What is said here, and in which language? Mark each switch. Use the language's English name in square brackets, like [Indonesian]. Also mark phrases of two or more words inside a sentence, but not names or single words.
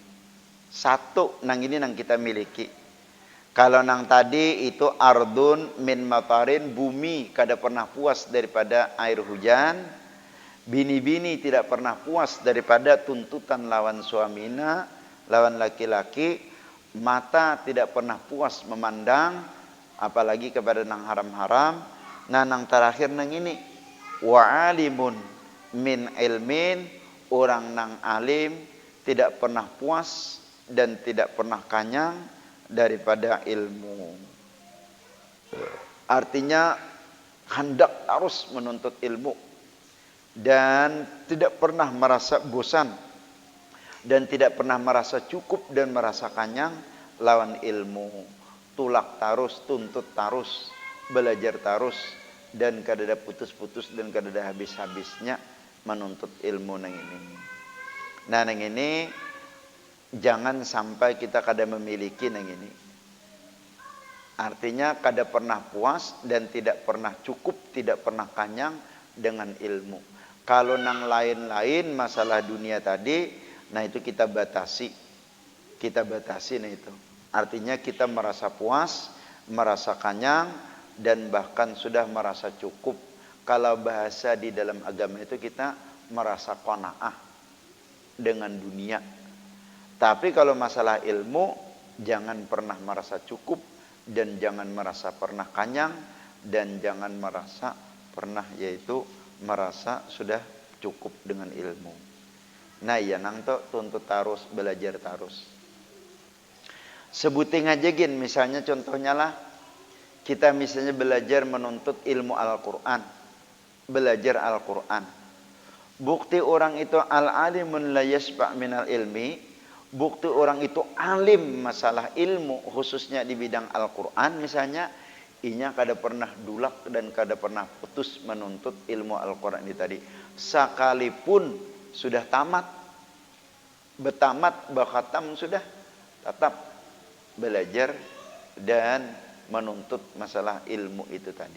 [Banjar] Satu nang ini nang kita miliki. Kalau nang tadi itu [Arabic] أرض من مطر, [Banjar] bumi kada pernah puas daripada air hujan. Bini-bini tidak pernah puas daripada tuntutan lawan suamina, lawan laki-laki. [Indonesian] Mata tidak pernah puas memandang, apalagi kepada nang haram-haram. [Banjar] Nah nang terakhir nang ini [Arabic] وعالم من علم, [Indonesian] orang nang alim tidak pernah puas dan tidak pernah kanyang daripada ilmu. Artinya hendak terus menuntut ilmu dan tidak pernah merasa bosan dan tidak pernah merasa cukup dan merasa kenyang lawan ilmu. [Banjar] Tulak tarus, tuntut tarus, belajar tarus, dan kadada putus-putus dan kadada habis-habisnya menuntut ilmu nang ini. Nah nang ini jangan sampai kita kada memiliki nang ini. [Indonesian] Artinya kada pernah puas dan tidak pernah cukup, tidak pernah kenyang dengan ilmu. Kalau nang lain-lain masalah dunia tadi, nah itu kita batasi. Kita batasi nah itu. Artinya kita merasa puas, merasa kenyang, dan bahkan sudah merasa cukup. Kalau bahasa di dalam agama itu kita merasa qanaah dengan dunia. Tapi kalau masalah ilmu, jangan pernah merasa cukup, dan jangan merasa pernah kenyang, dan jangan merasa pernah yaitu merasa sudah cukup dengan ilmu. [Banjar] Nah ya nang to tuntut tarus, belajar tarus. Sebuting aja gin, misalnya contohnya lah kita misalnya belajar menuntut ilmu Al-Quran, belajar Al-Quran. [Indonesian] Bukti orang itu [Arabic] العالم لا يشبع من العلم. [Banjar] Bukti orang itu alim masalah ilmu khususnya di bidang Al-Quran misalnya, inya kada pernah dulak dan kada pernah putus menuntut ilmu Al-Quran ini tadi. [Indonesian] Sekalipun sudah tamat, betamat, bakhatam sudah, tetap belajar dan menuntut masalah ilmu itu tadi.